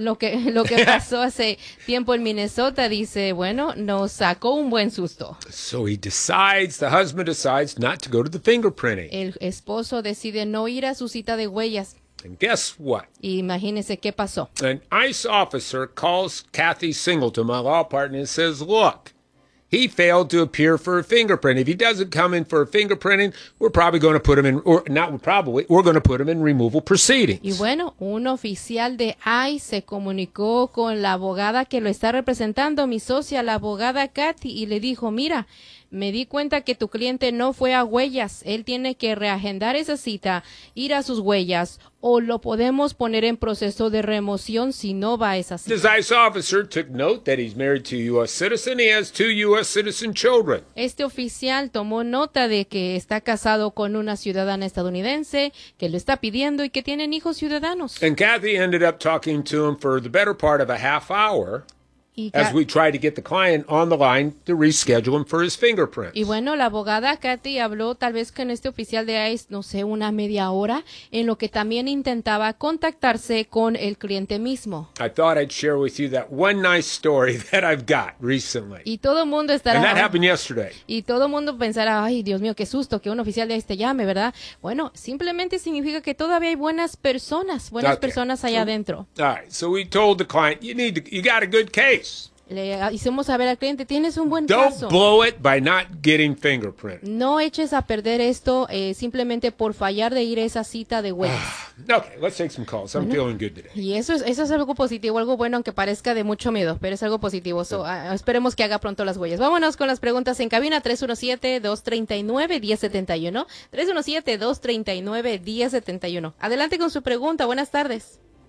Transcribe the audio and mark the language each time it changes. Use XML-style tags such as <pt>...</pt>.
<es>Lo que pasó hace tiempo en Minnesota, dice, bueno, nos sacó un buen susto.</es> <en>So he decides, the husband decides not to go to the fingerprinting.</en> <es>El esposo decide no ir a su cita de huellas.</es> <en>And guess what?</en> <es>Imagínese qué pasó.</es> <en>An ICE officer calls Kathy Singleton, my law partner, and says, look, he failed to appear for a fingerprint. If he doesn't come in for a fingerprinting, we're probably going to put him in, or not probably, we're going to put him in removal proceedings.</en> <es>Y bueno, un oficial de ICE se comunicó con la abogada que lo está representando, mi socia, la abogada Kathy, y le dijo, mira, me di cuenta que tu cliente no fue a huellas. Él tiene que reagendar esa cita, ir a sus huellas, o lo podemos poner en proceso de remoción si no va a esa cita.</es> <en>This ICE officer took note that he's married to a U.S. citizen. He has two U.S. citizen children.</en> <es>Este oficial tomó nota de que está casado con una ciudadana estadounidense, que lo está pidiendo y que tienen hijos ciudadanos.</es> <en>And Kathy ended up talking to him for the better part of a half hour. As we try to get the client on the line to reschedule him for his fingerprints.</en> <es>Y bueno, la abogada Kathy habló tal vez con este oficial de ICE, no sé, una media hora, en lo que también intentaba contactarse con el cliente mismo.</es> <en>I thought I'd share with you that one nice story that I've got recently.</en> <es>Y todo mundo estará.</es> <en>And that happened yesterday.</en> <es>Y todo mundo pensará, ay, Dios mío, qué susto que un oficial de ICE te llame, ¿verdad? Bueno, simplemente significa que todavía hay buenas personas allá adentro.</es> <en>All right, so we told the client, you got a good case.</en> <es>Le hicimos saber al cliente, tienes un buen</es> <en>don't</en> <es>caso.</es> <en>Blow it by not getting fingerprinted.</en> <es>No eches a perder esto simplemente por fallar de ir a esa cita de huellas.</es> <en>Okay, let's take some calls. Bueno, I'm feeling good today.</en> <es>Y eso es algo positivo, algo bueno, aunque parezca de mucho miedo, pero es algo positivo. So, esperemos que haga pronto las huellas. Vámonos con las preguntas en cabina, 317-239-1071. 317-239-1071. Adelante con su pregunta, buenas tardes.</es>